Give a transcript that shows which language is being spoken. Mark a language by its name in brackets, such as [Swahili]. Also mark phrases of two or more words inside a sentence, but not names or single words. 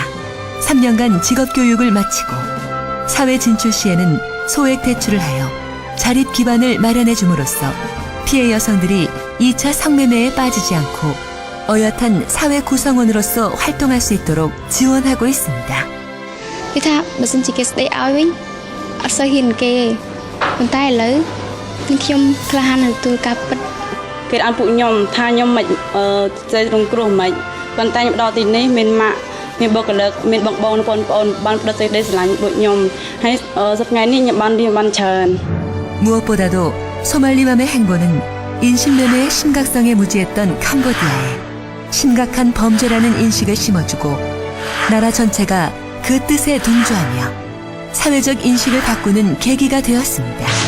[Korean] 3년간 직업 교육을 마치고 사회 진출 시에는 소액 대출을 하여 자립 기반을 마련해 줌으로써 피해 여성들이 2차 성매매에 빠지지 않고 어엿한 사회 구성원으로서 활동할 수 있도록 지원하고 있습니다. [Khmer] គឺថាបើសិនជាគេស្ដីឲ្យវិញអត់សូវហ៊ានគេប៉ុន្តែឥឡូវខ្ញុំក្លាហានទទួលការពិត គេអត់ពួកខ្ញុំថាខ្ញុំមិនចេះរងគ្រោះមិនប៉ុន្តែខ្ញុំដល់ទីនេះមានម៉ាក់មានបុគ្គលិកមានបងបងប្អូនបានផ្ដល់សេចក្ដីស្រឡាញ់ដូចខ្ញុំហើយសប្តាហ៍នេះខ្ញុំបានរៀនបានច្រើន [Korean] 무엇보다도 소말리맘의 행보는 인신매매의 심각성에 무지했던 캄보디아에 심각한 범죄라는 인식을 심어주고 나라 전체가 그 뜻에 동조하며 사회적 인식을 바꾸는 계기가 되었습니다.